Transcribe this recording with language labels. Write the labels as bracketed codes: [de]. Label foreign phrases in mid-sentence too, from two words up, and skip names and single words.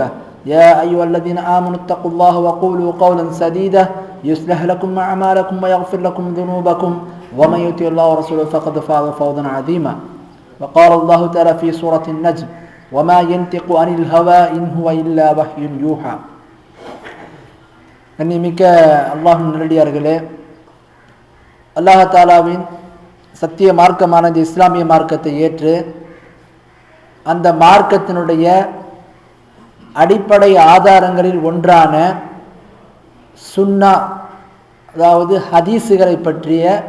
[ar] يا أيها الذين آمنوا اتقوا الله وقولوا قولا سديدا يصلح لكم أعمالكم ويغفر لكم ذنوبكم ومن يطع الله ورسوله فقد فاز فوزا عظيما. وقال الله تعالى في سورة النجم وما ينطق عن الهوى إن هو إلا وحي يوحى. [ta] கண்ணியமிக்க அல்லாஹ்வின் நல்லடியார்களே, அல்லாஹ் தஆலாவின் சத்திய மார்க்கமான இந்த இஸ்லாமிய மார்க்கத்தை ஏற்று அந்த மார்க்கத்தினுடைய அடிப்படை ஆதாரங்களில் ஒன்றான சுன்னா, அதாவது ஹதீஸுகளை பற்றிய